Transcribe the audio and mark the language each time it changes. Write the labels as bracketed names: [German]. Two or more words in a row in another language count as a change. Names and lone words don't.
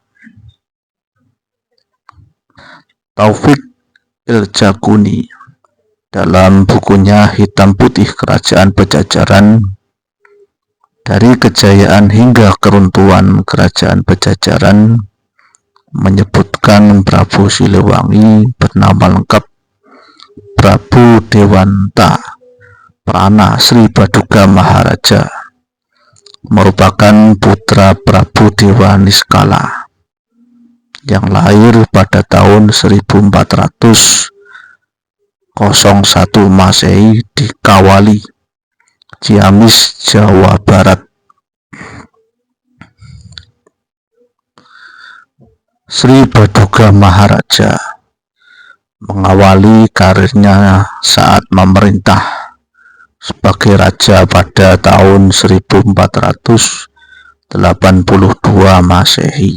[Indonesian] Taufik Iljaguni dalam bukunya Hitam Putih Kerajaan Pajajaran, dari kejayaan hingga keruntuhan Kerajaan Pajajaran, menyebutkan Prabu Siliwangi bernama lengkap Prabu Dewanta Prana Sri Baduga Maharaja merupakan putra Prabu Dewa Niskala yang lahir pada tahun 1401 Masehi di Kawali, Ciamis, Jawa Barat. Sri Baduga Maharaja mengawali karirnya saat memerintah sebagai raja pada tahun 1482 Masehi.